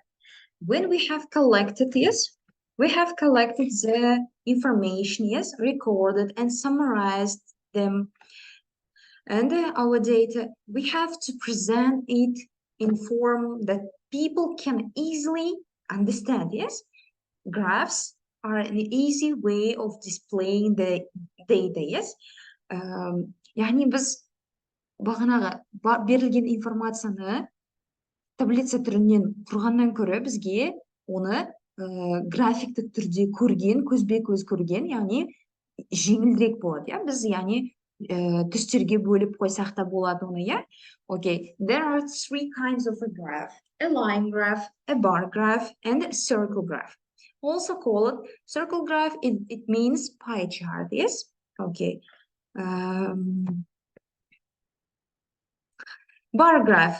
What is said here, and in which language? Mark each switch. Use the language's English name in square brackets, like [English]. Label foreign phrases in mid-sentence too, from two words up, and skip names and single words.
[English] When we have collected, yes, we have collected the information, yes, recorded and summarized them. And our data, we have to present it in form that people can easily understand, yes? Graphs are an easy way of displaying the data, yes? [Kazakh] Yani biz бағанағы берілген информацияны таблица түрінен құрғаннан көрі бізге оны графикті түрде көрген, көзбе-көз көрген, яғни жеңілдірек болады, я? Біз, яғни, түстерге бөліп қойсақ та болады оны, я? [English] Okay, there are three kinds of a graph: a line graph, a bar graph, and a circle graph. Also called circle graph, it means pie chart, yes? Okay. Bar graph.